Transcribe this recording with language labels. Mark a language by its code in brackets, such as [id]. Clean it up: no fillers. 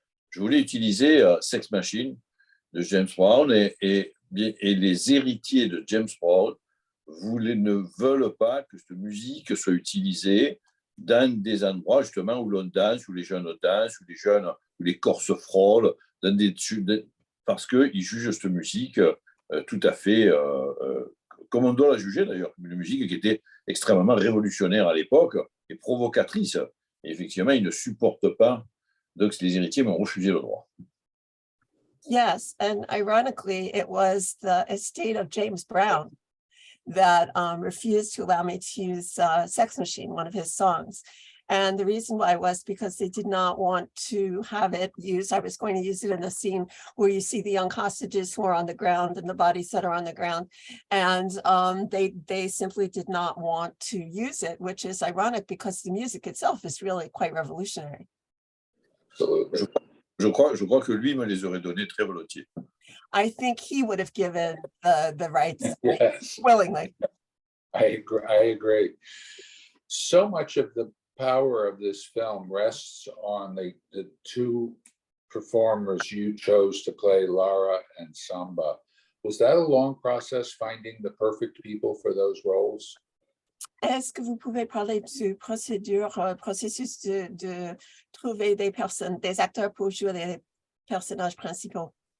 [fr] Je voulais utiliser Sex Machine de James Brown et les héritiers de James Brown ne veulent pas que cette musique soit utilisée dans des endroits justement où l'on danse, où les jeunes dansent, où les corps se frôlent, parce qu'ils jugent cette musique tout à fait comme on doit la juger d'ailleurs, une musique qui était extrêmement révolutionnaire à l'époque et provocatrice. Et effectivement, ils ne supportent pas. Donc, les héritiers m'ont refusé le droit. [en] Yes, and ironically, it was the estate of James Brown that refused to allow me to use Sex Machine, one of his songs. And the reason why was because they did not want to have it used. I was going to use it in a scene where you see the young hostages who are on the ground and the bodies that are on the ground. And they simply did not want to use it, which is ironic because the music itself is really quite revolutionary. [fr] Je crois que lui me les aurait donnés très volontiers. [en] I think he would have given the rights Yes, willingly. I agree. So much of the power of this film rests on the two performers you chose to play, Lara and Samba. Was that a long process finding the perfect people for those roles? [fr] Est-ce que vous pouvez parler du processus de trouver des personnes, des acteurs pour jouer les personnages principaux?